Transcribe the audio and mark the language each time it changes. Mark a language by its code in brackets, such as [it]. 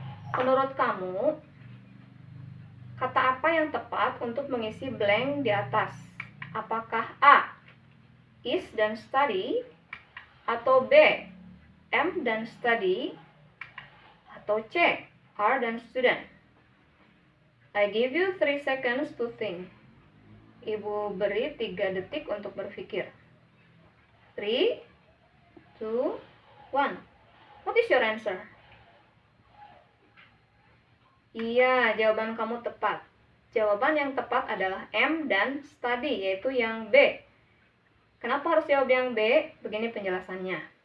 [id] Menurut kamu, kata apa yang tepat untuk mengisi blank di atas? Apakah A, is dan study, atau B, am dan study, atau C, are dan student? [en] I give you 3 seconds to think. [id] Ibu beri 3 detik untuk berpikir. 3, 2, 1. [en] What is your answer? [id] Iya, jawaban kamu tepat. Jawaban yang tepat adalah am dan study, yaitu yang B. Kenapa harus jawab yang B? Begini penjelasannya.